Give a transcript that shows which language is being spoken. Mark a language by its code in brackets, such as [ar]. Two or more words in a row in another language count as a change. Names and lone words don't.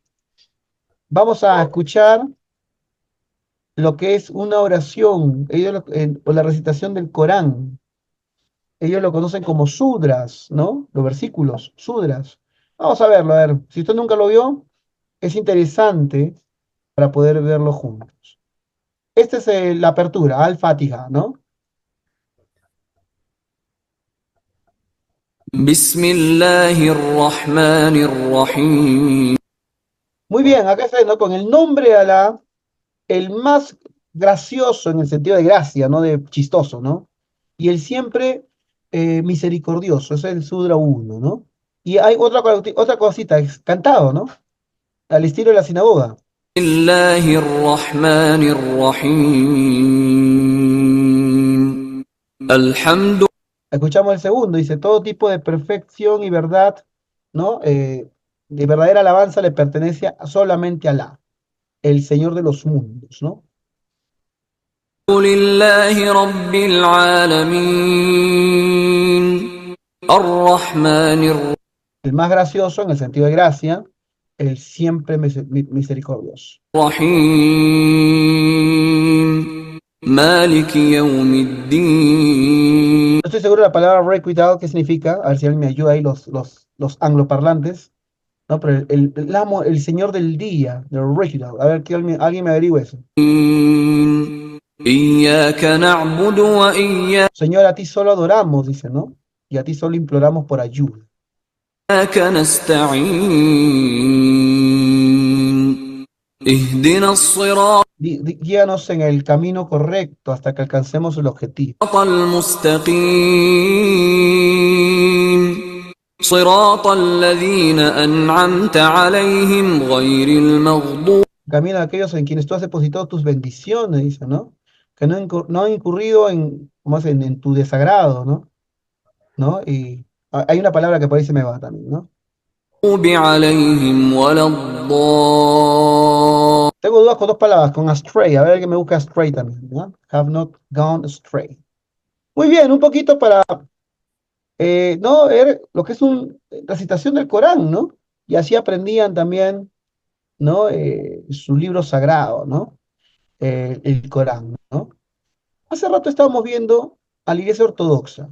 [es] Vamos a escuchar lo que es una oración, o la recitación del Corán. Ellos lo conocen como sudras, ¿no? Los versículos, sudras. Vamos a verlo, a ver. Si usted nunca lo vio, es interesante para poder verlo juntos. Esta es la apertura, Al-Fatiha, ¿no? [ar] بسم الله الرحمن الرحيم [es] Muy bien, acá está, ¿no? Con el nombre de Alá, el más gracioso en el sentido de gracia, no de chistoso, ¿no? Y el siempre misericordioso, ese es el Sudra 1, ¿no? Y hay otra cosita, es cantado, ¿no? Al estilo de la sinagoga. [ar] بسم الله الرحمن الرحيم الحمد [es] Escuchamos el segundo, dice, todo tipo de perfección y verdad, ¿no? De verdadera alabanza le pertenece solamente a Alá, el Señor de los mundos, ¿no? [ar] لله رب العالمين الرحمن [es] El más gracioso en el sentido de gracia, el siempre misericordioso. [ar] الرحيم مالك يوم الدين [es] No estoy seguro de la palabra requital, ¿qué significa? A ver si alguien me ayuda ahí, los angloparlantes, ¿no? Pero el amo, el Señor del día, del requital. A ver, que alguien me averigüe eso. [ar] إياك نعبد وإياك [es] Señor, a ti solo adoramos, dice, ¿no? Y a ti solo imploramos por ayuda. [ar] نستعين اهدنا الصراط [es] Guíanos en el camino correcto hasta que alcancemos el objetivo. [ar] المستقيم صراط الذين أنعمت عليهم غير المغضوب [es] Camino a aquellos en quienes tú has depositado tus bendiciones, dice, ¿no? Que no han incurrido ¿cómo se en tu desagrado, ¿no? ¿No? Y hay una palabra que por ahí se me va también, ¿no? [ar] عليهم ولا الضالين [es] Tengo dudas con dos palabras, con astray. A ver que me busca astray también, ¿no? [en] Have not gone astray. [es] Muy bien, un poquito para, ¿no? Ver lo que es una recitación del Corán, ¿no? Y así aprendían también, ¿no? Su libro sagrado, ¿no? El Corán, ¿no? Hace rato estábamos viendo a la Iglesia Ortodoxa.